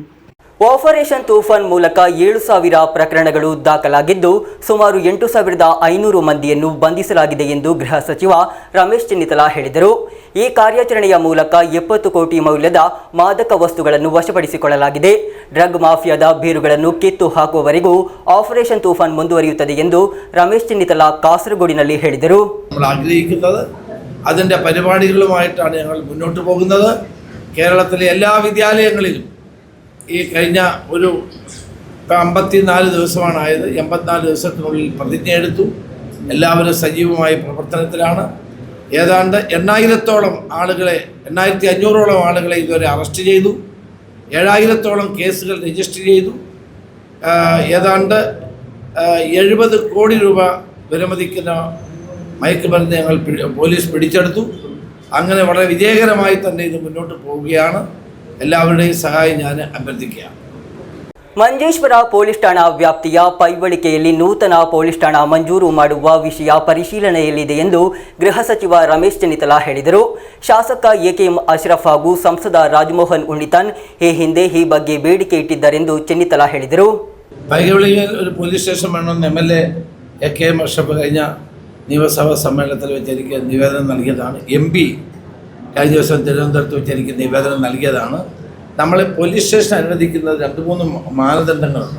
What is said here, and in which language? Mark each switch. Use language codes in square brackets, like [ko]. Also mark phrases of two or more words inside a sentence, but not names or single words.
[kn] ಆಪರೇಷನ್ ತೂಫಾನ್ ಮೂಲಕ 7,000 ಪ್ರಕರಣಗಳು ದಾಖಲಾಗಿದ್ದು ಸುಮಾರು 8,500 ಮಂದಿಯನ್ನು ಬಂಧಿಸಲಾಗಿದೆ ಎಂದು ಗೃಹ ಸಚಿವ ರಮೇಶ್ ಚೆನ್ನಿತ್ತಲ ಹೇಳಿದರು. ಈ ಕಾರ್ಯಾಚರಣೆಯ ಮೂಲಕ 70 ಕೋಟಿ ಮೌಲ್ಯದ ಮಾದಕ ವಸ್ತುಗಳನ್ನು ವಶಪಡಿಸಿಕೊಳ್ಳಲಾಗಿದೆ. ಡ್ರಗ್ ಮಾಫಿಯಾದ ಬೇರುಗಳನ್ನು ಕಿತ್ತು ಹಾಕುವವರೆಗೂ ಆಪರೇಷನ್ ತೂಫಾನ್ ಮುಂದುವರಿಯುತ್ತದೆ ಎಂದು ರಮೇಶ್ ಚೆನ್ನಿತ್ತಲ കാസർഗോഡിನಲ್ಲಿ ಹೇಳಿದರು. [ml] അതിൻ്റെ പരിപാടികളുമായിട്ടാണ് ഞങ്ങൾ മുന്നോട്ട് പോകുന്നത്. കേരളത്തിലെ എല്ലാ വിദ്യാലയങ്ങളിലും ഈ കഴിഞ്ഞ ഒരു 54 ദിവസമാണായത്. 84 ദിവസത്തിനുള്ളിൽ പ്രതിജ്ഞയെടുത്തു. എല്ലാവരും സജീവമായ പ്രവർത്തനത്തിലാണ്. ഏതാണ്ട് 8,000-ഓളം ആളുകളെ 8,500-ഓളം ആളുകളെ ഇതുവരെ അറസ്റ്റ് ചെയ്തു. 7,000-ഓളം കേസുകൾ രജിസ്റ്റർ ചെയ്തു. ഏതാണ്ട് 70 കോടി രൂപ വിലമതിക്കുന്ന മയക്കുമരുന്ന് ഞങ്ങൾ പോലീസ് പിടിച്ചെടുത്തു. അങ്ങനെ വളരെ വിജയകരമായി തന്നെ ഇത് മുന്നോട്ട് പോവുകയാണ്. എല്ലാവരുടെയും സഹായ നാനു അഭ്യർത്ഥിക്കുകയാണ്. [kn] ಮಂಜೇಶ್ವರ ಪೊಲೀಸ್ ಠಾಣಾ ವ್ಯಾಪ್ತಿಯ ಪೈವಳಿಕೆಯಲ್ಲಿ ನೂತನ ಪೊಲೀಸ್ ಠಾಣಾ ಮಂಜೂರು ಮಾಡುವ ವಿಷಯ ಪರಿಶೀಲನೆಯಲ್ಲಿದೆ ಎಂದು ಗೃಹ ಸಚಿವ ರಮೇಶ್ ಚೆನ್ನಿತ್ತಲ ಹೇಳಿದರು. ಶಾಸಕ ಎಕೆಎಂ ಅಶ್ರಫ್ ಹಾಗೂ ಸಂಸದ ರಾಜಮೋಹನ್ ಉಣ್ಣಿತಾನ್ ಈ ಹಿಂದೆ ಈ ಬಗ್ಗೆ ಬೇಡಿಕೆ ಇಟ್ಟಿದ್ದಾರೆಂದು ಚೆನ್ನಿತ್ತಲ ಹೇಳಿದರು. [ml] പൈവളികയിൽ ഒരു പോലീസ് സ്റ്റേഷൻ വേണമെന്ന് MLA എകെഎം അഷ്റഫ് കഴിഞ്ഞ നിയമസഭാ സമ്മേളനത്തിൽ വെച്ച് എനിക്ക് നിവേദനം നൽകിയതാണ്. MP കഴിഞ്ഞ ദിവസം തിരുവനന്തപുരത്ത് വെച്ച് എനിക്ക് നിവേദനം നൽകിയതാണ്. നമ്മൾ പോലീസ് സ്റ്റേഷൻ അനുവദിക്കുന്നത് 2-3 മാനദണ്ഡങ്ങളുണ്ട്.